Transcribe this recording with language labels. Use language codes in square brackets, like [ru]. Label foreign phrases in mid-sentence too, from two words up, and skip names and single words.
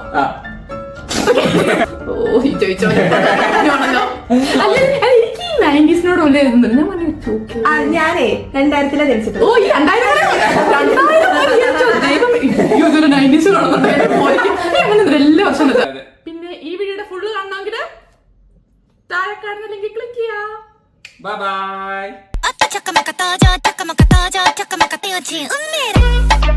[ml] ഓ, ഈ ചോദിച്ചോ. എനിക്ക് ഈ 90s വല്ല എഴുതുന്നുണ്ട്. ഞാൻ പറഞ്ഞു ചോദിച്ചു. ഞാനേ 2000 ജനിച്ചിട്ടുണ്ട്. ഓ, ഈ 2000 90s കാണുന്നുണ്ട്. എല്ലാ വർഷം. പിന്നെ ഈ വീഡിയോയുടെ ഫുള്ള് കാണണമെങ്കിൽ താഴെ കാണുന്ന [en] link click [ml] ചെയ്യാം. [en] bye bye. [ko] 아따 잠깐만 갔다 오자 잠깐만 갔다 오자 잠깐만 갔다 오지 은밀해